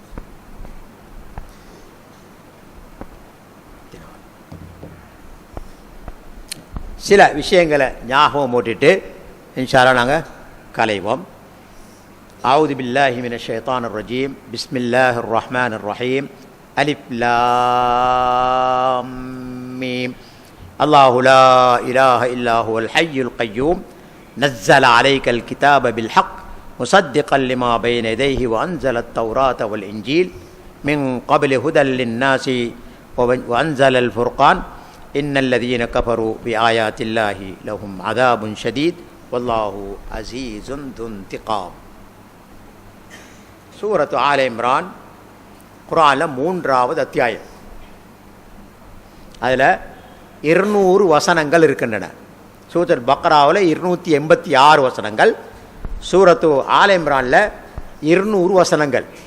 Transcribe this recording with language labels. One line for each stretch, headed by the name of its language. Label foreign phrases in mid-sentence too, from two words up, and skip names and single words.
Tamil: சில விஷயங்களை ஞாபகம் போட்டுட்டு
Arabic: إن شاء الله
Tamil: நாங்கள் கலைவோம்.
Arabic: أعوذ بالله من الشيطان الرجيم. بسم الله الرحمن الرحيم. ألف لام ميم. الله لا إله إلا هو الحي القيوم نزل عليك الكتاب بالحق مصدقا لما بين يديه وأنزل التوراة والإنجيل من قبل هدى للناس وأنزل الفرقان إن الذين كفروا بآيات الله لهم عذاب شديد والله عزيز ذو انتقام.
Tamil: சூரத்து ஆல இம்ரான் குர்ஆனில் 3வது அத்தியாயம். அதில் 200 வசனங்கள் இருக்கின்றன. சூரத்துல் பக்ராவில் 286 வசனங்கள், சூரத்து ஆல இம்ரானில் 200 வசனங்கள்.